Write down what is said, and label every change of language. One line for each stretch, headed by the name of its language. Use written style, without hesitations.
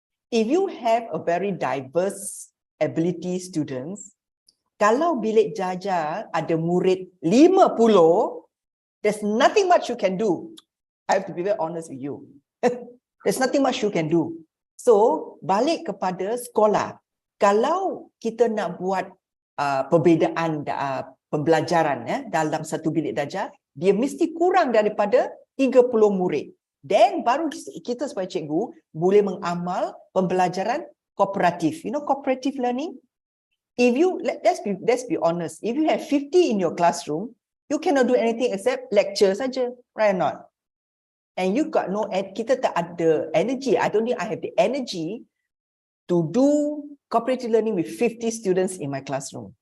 English: If you have a very diverse ability students,
Malay: kalau bilik darjah ada murid 50,
English: there's nothing much you can do. I have to be very honest with you. There's nothing much you can do.
Malay: So, balik kepada sekolah. Kalau kita nak buat perbezaan pembelajaran dalam satu bilik darjah, dia mesti kurang daripada 30 murid.
English: Then
Malay: baru kita sebagai cikgu boleh mengamal pembelajaran kooperatif.
English: You know cooperative learning? If you let's be honest, if you have 50 in your classroom, you cannot do anything except lecture saja, right or not? And you got no,
Malay: kita tak ada
English: energy. I don't think I have the energy to do cooperative learning with 50 students in my classroom.